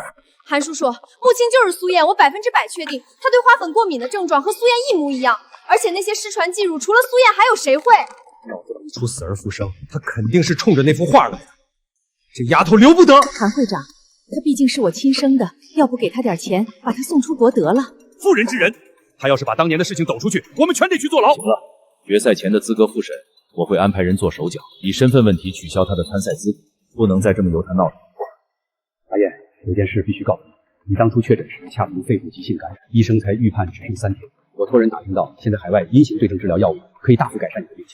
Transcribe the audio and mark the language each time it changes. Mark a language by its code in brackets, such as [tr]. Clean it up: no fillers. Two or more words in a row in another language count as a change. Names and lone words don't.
[zh] 韓叔說，穆青就是蘇燕，我100%確定，她對花粉過敏的症狀和蘇燕一模一樣，而且那些失傳記錄，除了蘇燕還有誰會？腦子裡出死而復生，她肯定是衝着那幅畫來的。這丫頭留不得！韓會長，她畢竟是我親生的，要不給她點錢，把她送出國得了。妇人之仁，她要是把当年的事情抖出去，我們全得去坐牢。行了，決賽前的資格複審，我會安排人做手腳，以身份問題取消她的參賽資格，不能再這麼由她鬧了。阿燕，有件事必須告訴你，你當初確診時恰逢肺部急性感染，醫生才預判只剩3天。我托人打聽到，現在海外陰性對症治療藥物可以大幅改善你的病情。